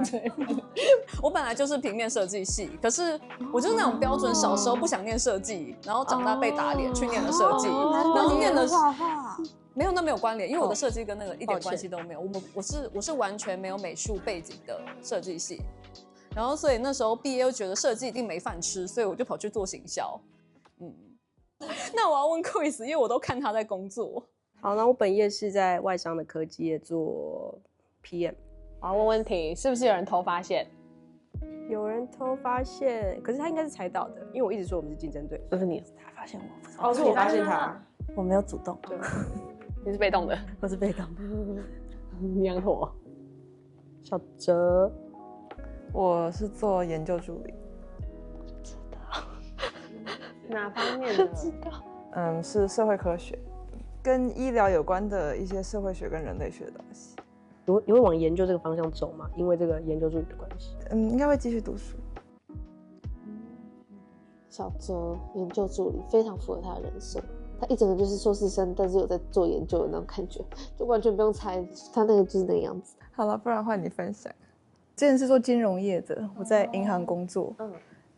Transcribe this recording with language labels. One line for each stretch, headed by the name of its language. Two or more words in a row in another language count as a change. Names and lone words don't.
Chinese: 對，我本來就是平面設計系，可是我就是那種標準小時候不想念設計，然後長大被打臉去念了設計，然後念了畫畫。没有，那沒有關聯，因為我的設計跟那個一點關係都沒有。我是完全沒有美術背景的設計系，然後所以那時候畢業又覺得設計一定沒飯吃，所以我就跑去做行銷。那我要問 Chris，因為我都看他在工作。好，那我本業是在外商的科技業做 PM。我要問問題，是不是有人偷發現？有人偷發現，可是他應該是猜到的，因為我一直說我們是競爭對手。都是你，他發現我，哦，是我發現他，我沒有主動。对，你是被動的，我是被動的。娘火。小哲，我是做研究助理。哪方面的？知道。是社會科學，跟醫療有關的一些社會學跟人類學的東西。你會往研究這個方向走嗎？因為這個研究助理的關係。應該會繼續讀書。小哲研究助理非常符合他的人設，他一整個就是碩士生，但是有在做研究的那種感覺，就完全不用猜，他那個就是那個樣子。好了，不然換你分享。之前是做金融業的，我在銀行工作。